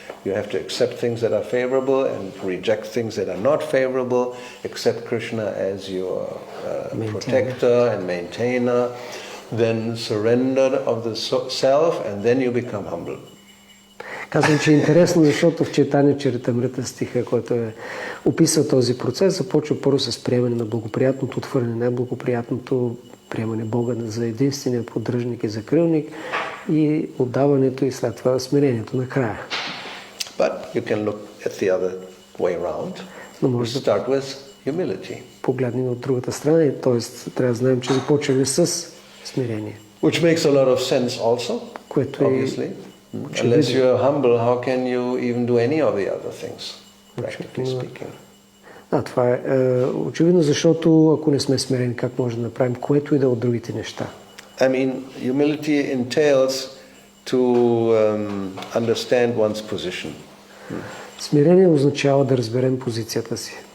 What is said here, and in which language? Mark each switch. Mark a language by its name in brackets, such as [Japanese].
[English] You have to accept things that are favorable and reject things that are not favorable, accept Krishna as your protector and maintainer, then surrender of the self, and then you become humble. [Bulgarian] Казвам, че е интересно, защото в Чайтания Чаритамрита стиха, който е описал този процес, започва първо с приемане на благоприятното, отхвърляне на неблагоприятното, приемане Бога за единствения поддръжник и закрилник и отдаването и след това смирението накрая. [English] But you can look at the other way around. [Bulgarian] Но може да [English] start with humility. [Bulgarian] Погледнем от другата страна, т.е. трябва да знаем, че започваме с смирение. [English] Which makes a lot of sense also, [Bulgarian] което [English] obviously. Unless you are humble, how can you even do any of the other things, practically speaking? [Bulgarian] Това е очевидно, защото ако не сме смирени, как може да направим което и да от другите неща? [English] I mean, humility entails to understand one's position. [Bulgarian] Смирение означава да разберем позицията си.